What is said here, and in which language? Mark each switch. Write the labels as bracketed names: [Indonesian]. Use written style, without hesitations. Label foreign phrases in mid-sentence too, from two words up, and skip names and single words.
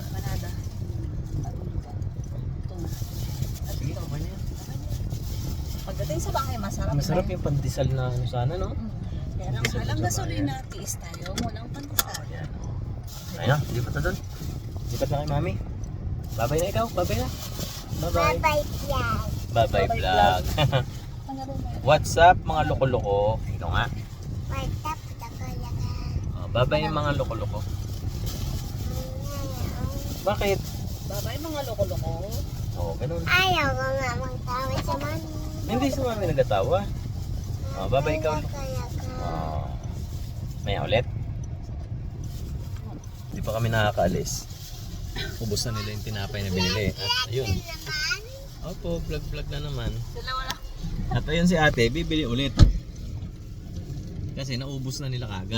[Filipino] Panada. Tuna. Sige, okay na yan. Pagdating sa bahay, masarap. Masarap yung pandesal na ano sana, no? Pero alam gasolina, tiis tayo. Walang pandesal. Ayan. Ayun na, lipat na doon. Lipat na kay Mami. Babay na ikaw, babay na. Bye-bye. bye-bye vlog. Bye-bye Bye-bye vlog. [English] What's up [Filipino] mga loko-loko? Ito nga. [English] What's up, [Filipino] tagalaka? Oh, bye-bye mga loko-loko. Bakit? Bye-bye mga loko-loko. Oh, ganun. Ayaw ko nga magtawa sa mami. Hindi si Mami nagatawa. Oh, bye-bye ikaw. Tagalaka. Oh. Maya ulit. Hindi pa kami nakakaalis. Ubus na nila yung tinapay na binili. At ayun. Naman? Opo, vlog-vlog na naman. Dalawa lang. At ayun si ate, bibili ulit. Kasi naubos na nila kagad.